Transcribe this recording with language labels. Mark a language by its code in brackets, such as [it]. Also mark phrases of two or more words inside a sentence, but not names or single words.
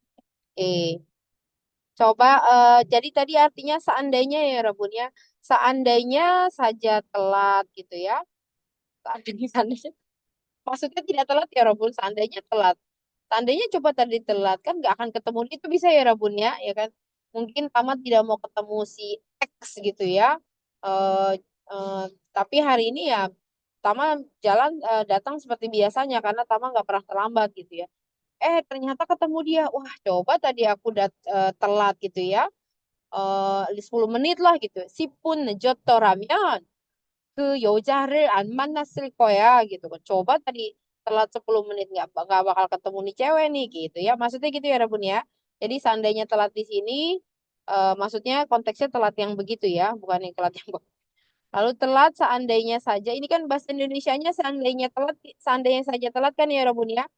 [id] Coba, jadi tadi artinya seandainya ya Rabun ya, seandainya saja telat gitu ya, seandainya, maksudnya tidak telat ya Rabun, seandainya telat, seandainya coba tadi telat kan nggak akan ketemu itu bisa ya Rabun ya kan, mungkin Tamat tidak mau ketemu si X gitu ya, eh eh, tapi hari ini ya Tama jalan datang seperti biasanya karena Tama nggak pernah terlambat gitu ya. Ternyata ketemu dia. Wah, coba tadi aku telat gitu ya. 10 menit lah gitu. [ko] 10분 늦었더라면 그 여자를 안 만났을 거야 [id] gitu kan. Coba tadi telat 10 menit nggak bakal ketemu nih cewek nih gitu ya. Maksudnya gitu ya Rabun ya. Jadi seandainya telat di sini maksudnya konteksnya telat yang begitu ya, bukan yang telat yang lalu telat seandainya saja. Ini kan bahasa Indonesianya seandainya telat, seandainya saja telat kan ya Rabun ya.